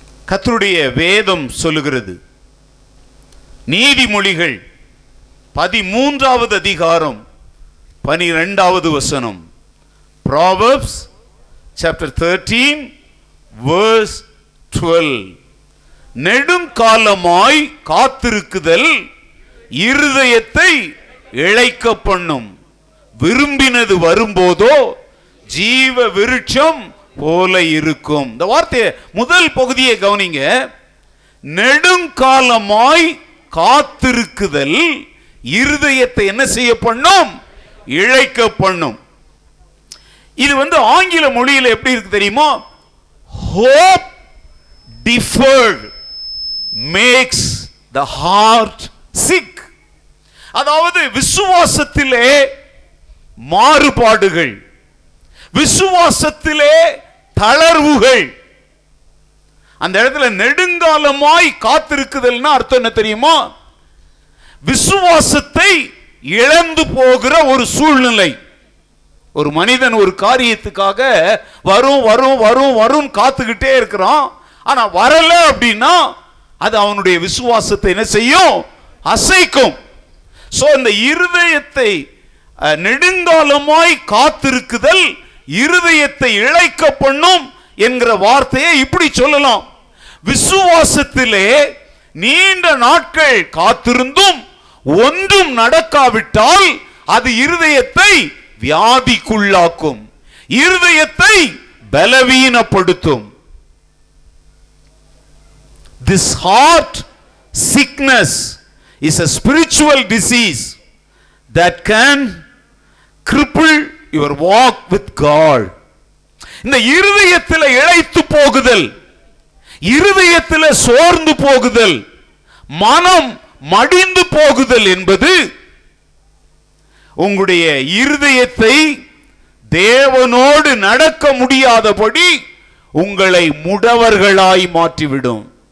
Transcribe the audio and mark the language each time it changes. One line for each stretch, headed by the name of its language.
Tamil: கர்த்தருடைய வேதம் சொல்லுகிறது, நீதிமொழிகள் 13வது அதிகாரம் 12வது வசனம்,
English: Proverbs chapter 13 verse 12,
Tamil: நெடுங்காலமாய் காத்திருக்குதல் இருதயத்தை இளைக்க பண்ணும், விரும்பினது வரும்போதோ ஜீவ விருட்சம் போல இருக்கும். இந்த வார்த்தை முதல் பகுதியை கவனிங்க. நெடுங்காலமாய் காத்திருக்குதல் இருதயத்தை என்ன செய்ய பண்ணும், இளைக்க பண்ணும். இது ஆங்கில மொழியில் எப்படி இருக்கு தெரியுமா?
English: hope deferred makes the heart sick.
Tamil: அதாவது விசுவாசத்திலே மாறுபாடுகள், விசுவாசத்திலே தளர்வுகள். அந்த இடத்துல நெடுங்காலமாய் காத்திருக்குதல்னா அர்த்தம் என்ன தெரியுமா? விசுவாசத்தை இழந்து போகிற ஒரு சூழ்நிலை. ஒரு மனிதன் ஒரு காரியத்துக்காக வரும் வரும் வரும் வரும் காத்துக்கிட்டே இருக்கிறான், ஆனா வரல அப்படின்னா அது அவனுடைய விசுவாசத்தை என்ன செய்யும், அசைக்கும். சோ இந்த இருதயத்தை நெடுங்காலமாய் காத்திருக்குதல் இருதயத்தை இளைக்க பண்ணும் என்கிற வார்த்தையை இப்படி சொல்லலாம். விசுவாசத்திலே நீண்ட நாட்கள் காத்திருந்தும் ஒன்றும் நடக்காவிட்டால் அது இருதயத்தை வியாதிக்குள்ளாக்கும், இருதயத்தை பலவீனப்படுத்தும்.
English: This heart sickness is a spiritual disease that can cripple your walk with God.
Tamil: இந்த இருதயத்தில் இளைத்து போகுதல், இருதயத்தில் சோர்ந்து போகுதல், மனம் மடிந்து போகுதல் என்பது உங்களுடைய இருதயத்தை தேவனோடு நடக்க முடியாதபடி உங்களை முடவர்களாய் மாற்றிவிடும்.